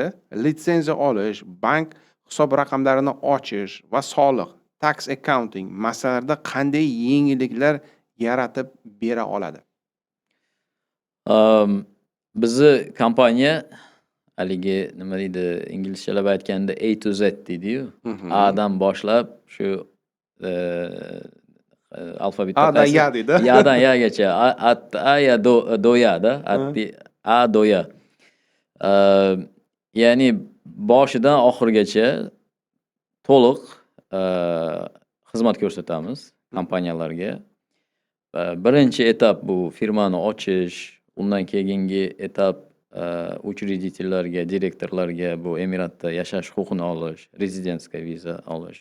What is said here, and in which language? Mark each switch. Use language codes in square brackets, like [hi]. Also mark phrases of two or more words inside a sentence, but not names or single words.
[uz] Litsenziya olish, bank hisob raqamlarini ochish va soliq, [en] tax accounting [uz] masalalarida qanday yengilliklar yaratib bera oladi? Bizni kompaniya haligi nima deydi, inglizchalab aytganda [en] A to Z [uz] deydi-yu. A'dan boshlab shu alfabetda Ya'dan Ya'gacha A ya do ya-da, A do ya. Ya'ni boshidan oxirigacha to'liq xizmat ko'rsatamiz kompaniyalarga. birinchi etap bu firmani ochish, undan keyingi etap учредительlarga, direktorlarga bu Emiratda yashash huquqini olish, rezidentskiy viza olish.